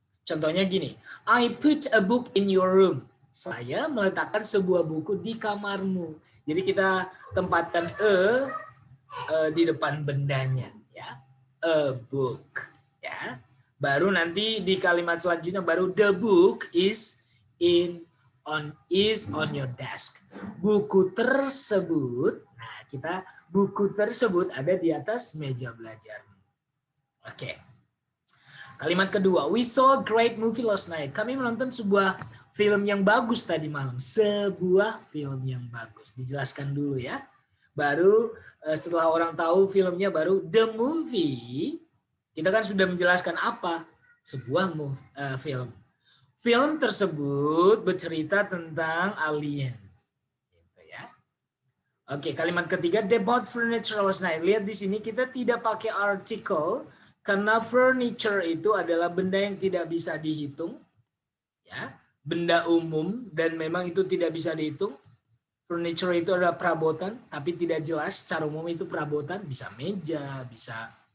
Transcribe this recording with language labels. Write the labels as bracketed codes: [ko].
[id] Contohnya gini, [en] I put a book in your room. [id] Saya meletakkan sebuah buku di kamarmu. Jadi kita tempatkan di depan bendanya, ya. A book, ya. Baru nanti di kalimat selanjutnya baru [en] the book is on your desk. [id] Buku tersebut, nah kita buku tersebut ada di atas meja belajarmu. [en] Oke. [id] Kalimat kedua, [en] we saw a great movie last night. [id] Kami menonton sebuah film yang bagus tadi malam. Sebuah film yang bagus. Dijelaskan dulu ya. Baru setelah orang tahu filmnya baru the movie. Kita kan sudah menjelaskan apa? Sebuah film. Film tersebut bercerita tentang aliens. Gitu ya. [en] Oke, [id] kalimat ketiga, [en] they bought furniture last night. [id] Lihat di sini kita tidak pakai article. Karena furniture itu adalah benda yang tidak bisa dihitung, ya, benda umum dan memang itu tidak bisa dihitung. Furniture itu adalah perabotan, tapi tidak jelas. Secara umum itu perabotan, bisa meja, bisa